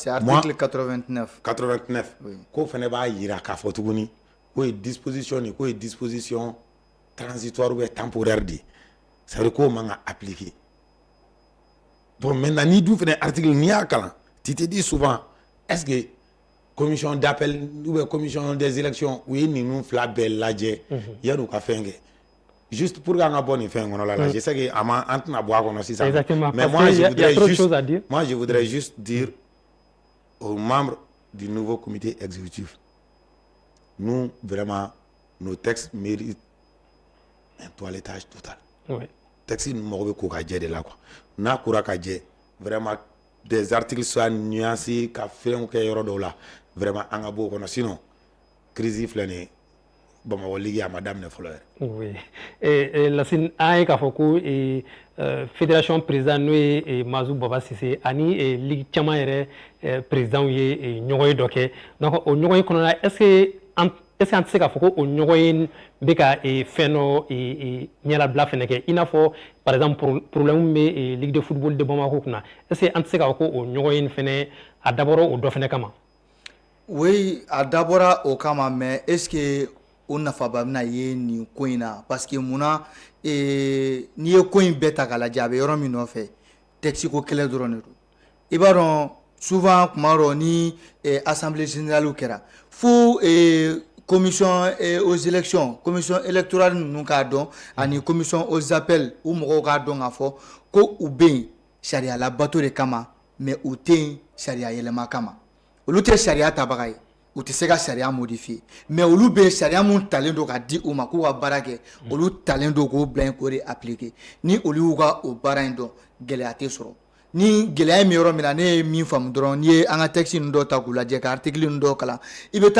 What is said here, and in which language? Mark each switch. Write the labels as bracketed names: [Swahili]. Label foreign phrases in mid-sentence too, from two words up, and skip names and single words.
[French] c'est article 89 [Bambara] ko fɛnɛ b'a yira k'a fɔ tuguni ko ye disposition ni ko ye [French] disposition transitoire ou temporaire de ça veut dire [Bambara] k'o man ka [French] appliquer bon maintenant [Bambara] ni dun fɛnɛ article n'i y'a kalan [French] tu te dis souvent est-ce que commission d'appel ou bien commission des élections [Bambara] u ye ninnu fila bɛɛ lajɛ yan'u ka fɛn kɛ [French] juste pour qu' [Bambara] an ka bɔ nin fɛn kɔnɔ la [French] je sais que [Bambara] an tɛna bɔ a kɔnɔ sisan mais [French] moi je voudrais juste dire aux membres du nouveau comité exécutif nous vraiment nos textes méritent un toilettage total [Bambara] texte ninnu mago bɛ ko ka jɛ de la quoi n'a kora ka jɛ [French] vraiment des articles soient nuancés [Bambara] ka fɛnw kɛ yɔrɔ dɔw la vraiment an ka bɔ o kɔnɔ [French] sinon crise [Bambara] filɛ nin ye Bamako ligue a ma daminɛ fɔlɔ yɛrɛ. [French] Oui. [Bambara] Lassine an ye k'a fɔ ko [French] fédération président [Bambara] n'o ye Mazou Baba Sise ani ligue caman yɛrɛ présidents ye ɲɔgɔn ye dɔ kɛ donc o ɲɔgɔn ye kɔnɔna [French] est-ce que est-ce que [Bambara] an tɛ se k'a fɔ ko o ɲɔgɔn ye bɛ ka fɛn dɔ ɲɛlabila fɛnɛ kɛ i n'a fɔ [French] par exemple problème [Bambara] bɛ Ligue de football de Bamako kunna [French] est-ce que [Bambara] an tɛ se k'a fɔ ko o ɲɔgɔn ye fɛnɛ a dabɔra o dɔ fɛnɛ kama? Oui, a dabɔra o kama [French] mais est-ce que [Bambara] o nafaba bɛna ye nin ko in na [French] parce que [Bambara] munna n'i ye ko in bɛɛ ta k'a lajɛ a bɛ yɔrɔ min nɔfɛ texte ko kɛlɛ dɔrɔn de don i b'a dɔn souvent kuma dɔ ni [French] assemblée générale [Bambara] kɛra fo [French] commission aux élections commission électorale [Bambara] ninnu k'a dɔn ani [French] commission aux appels [Bambara] u mɔgɔw k'a dɔn k'a fɔ ko u bɛ yen sariya labato de kama mais u tɛ yen sariya yɛlɛma kama olu tɛ sariya tabaga ye u tɛ se ka sariya modifier mais olu bɛ sariya mun talen don ka di u ma k'u ka baara kɛ olu talen don k'o bila yen k'o de appliquer ni olu y'u ka o baara in dɔn gɛlɛya tɛ sɔrɔ ni gɛlɛya min yɔrɔ min na ne ye min faamu dɔrɔn n'i ye an ka texte ninnu dɔw ta k'u lajɛ ka article ninnu dɔw kalan i bɛ